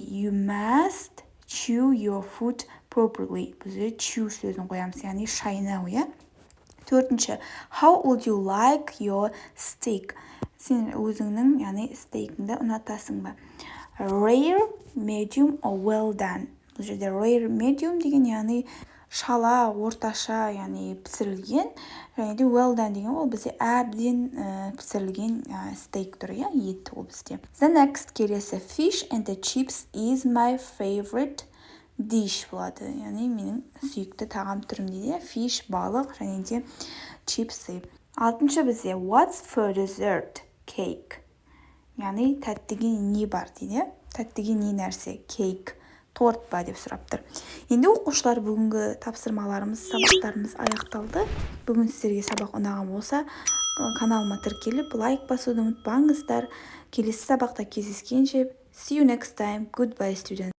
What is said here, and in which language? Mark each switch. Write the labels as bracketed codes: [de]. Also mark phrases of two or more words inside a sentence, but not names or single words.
[en] You must chew your food properly. [kk] Біз chew сөзін қоямыз, яғни шайнау. Төртінші, [en] how would you like your steak? [kk] Сен өзіңнің, яғни стейкіңді ұнатасың ба? [en] Rare, medium or well done. [kk] Бұл жерде [en] rare, medium [kk] деген, яғни шала, орташа, яғни пісірілген, және де [en] well done [kk] деген ол бізде әбден пісірілген стейк түрі, ет ол бізде. [en] The next келесі fish and the chips is my favorite dish болады. [kk] Яғни менің сүйікті тағам түрім дейді. Fish, балық және де чипсы. Алтыншы бізде [en] what's for dessert? Cake. [kk] Яғни тәттіге не бар дейді. Тәттіге не нәрсе? Cake. Торт ба деп сұрап тұр. Енді оқушылар бүгінгі тапсырмаларымыз, сабақтарымыз аяқталды. Бүгін сіздерге сабақ ұнаған болса, каналыма тіркеліп, лайк басуды ұмытпаңыздар. Келесі сабақта кездескенше, [en] see you next time. Goodbye, students.